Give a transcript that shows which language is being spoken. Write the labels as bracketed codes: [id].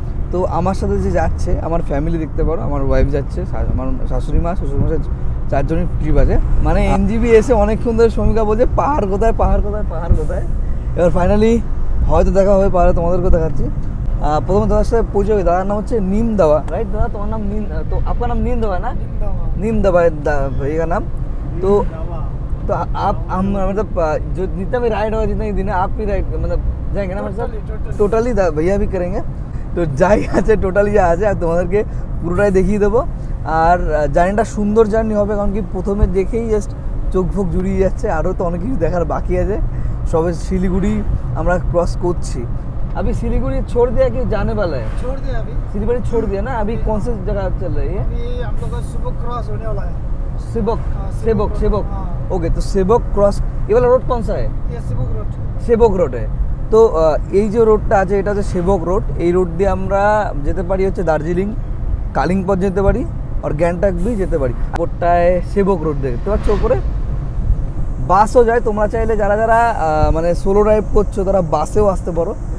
[bn] তো আমার সাথে যে যাচ্ছে আমার ফ্যামিলি দেখতে পারো, আমার ওয়াইফ যাচ্ছে, আমার শাশুড়ি মা শ্বশুরমশাই, 4 জনের ট্রিপ আছে। মানে এনজিবি এসে অনেকক্ষণ ধরে শ্রমিকা বলছে পাহাড় কোথায়, পাহাড় কোথায়, পাহাড় কোথায়। এবার ফাইনালি হয়তো দেখা হবে পাহাড়ে, তোমাদেরকেও দেখাচ্ছি। প্রথমে তোমার সাথে পৌঁছে হবে, দাদার নাম হচ্ছে নিম দাওয়া, রাইট দাদা? তোমার নাম নিম, তো আপনার নাম নিম দাওয়া না? নিম দাওয়া [hi] भैया नाम। तो आप हम मतलब जितना भी राइड होगा, जितना भी दिन है आप भी राइड मतलब जाएंगे ना मेरे साथ? টোটালি भैया भी करेंगे। [bn] তো যাই আছে টোটালি যা আছে তোমাদেরকে পুরোটাই দেখিয়ে দেবো। আর জার্নিটা সুন্দর জার্নি হবে, কারণ কি প্রথমে দেখেই জাস্ট চোখ ফোক জুড়িয়ে যাচ্ছে। আরও তো অনেক কিছু দেখার বাকি আছে। সবে শিলিগুড়ি আমরা ক্রস করছি। [hi] अभी सिलीगुड़ी छोड़ दिया कि जाने वाला है? छोड़ दिया अभी। सिलीगुड़ी छोड़ दिया ना, अभी कौन सी जगह चल रही है? अभी हम लोग का सुबह क्रॉस होने वाला है। सेबक। ओके, तो सेबक क्रॉस, ये वाला रोड कौन सा है? ये सेबक रोड है। [bn] তো এই যে রোডটা আছে এটা হচ্ছে সেবক রোড। এই রোড দিয়ে আমরা যেতে পারি হচ্ছে দার্জিলিং, কালিম্পং যেতে পারি, আর গ্যাংটক भी যেতে পারি। রোডটায় সেবক রোড দেখতে পাচ্ছ উপরে বাসও যায়। তোমরা চাইলে যারা যারা মানে সোলো ড্রাইভ করছো তারা বাসেও আসতে পারো।